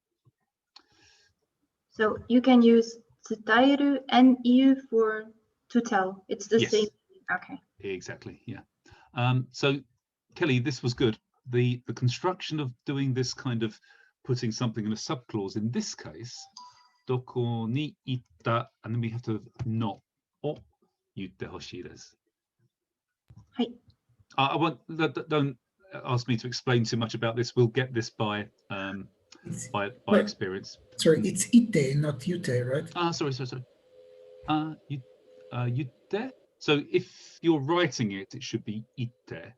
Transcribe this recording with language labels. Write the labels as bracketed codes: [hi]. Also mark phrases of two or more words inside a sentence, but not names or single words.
[en] So you can use tsutaeru and iu for to tell. It's the same. Okay. Exactly. Yeah. So Kelly, this was good. The construction of doing this kind of putting something in a subclause in this case, [ja] どこに行った, [en] and then we have to [ja] のを言ってほしいです. [en] I want don't ask me to explain too much about this. We'll get this by experience. Sorry, it's ite, not yute, right? Sorry. Yutte. So if you're writing it, it should be ite.